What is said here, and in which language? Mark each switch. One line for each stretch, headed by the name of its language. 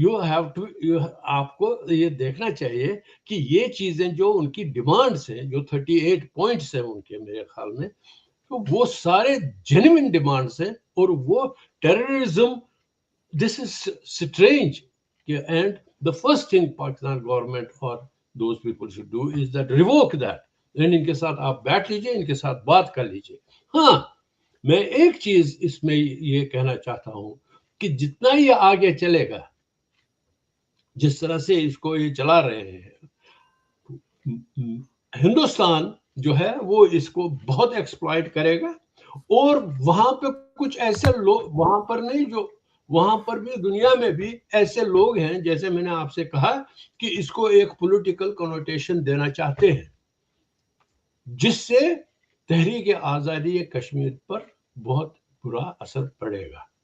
Urdu: آپ کو یہ دیکھنا چاہیے کہ یہ چیزیں جو ان کی ڈیمانڈس ہیں, جو 38 پوائنٹس ہیں ان کے میرے خیال میں, تو وہ سارے جینوئن ڈیمانڈس ہیں. اور وہ terrorism,
English: This is strange. And the first thing Pakistan government or those people should do is that revoke that.
Urdu: ان کے ساتھ آپ بیٹھ لیجئے, ان کے ساتھ بات کر لیجئے. ہاں میں ایک چیز اس میں یہ کہنا چاہتا ہوں کہ جتنا یہ آگے چلے گا, جس طرح سے اس کو یہ چلا رہے ہیں, ہندوستان جو ہے وہ اس کو بہت ایکسپلائٹ کرے گا, اور وہاں پہ کچھ ایسے لوگ وہاں پر نہیں, جو وہاں پر بھی دنیا میں بھی ایسے لوگ ہیں, جیسے میں نے آپ سے کہا کہ اس کو ایک پولیٹیکل کنوٹیشن دینا چاہتے ہیں, جس سے تحریک آزادی کشمیر پر بہت برا اثر پڑے گا.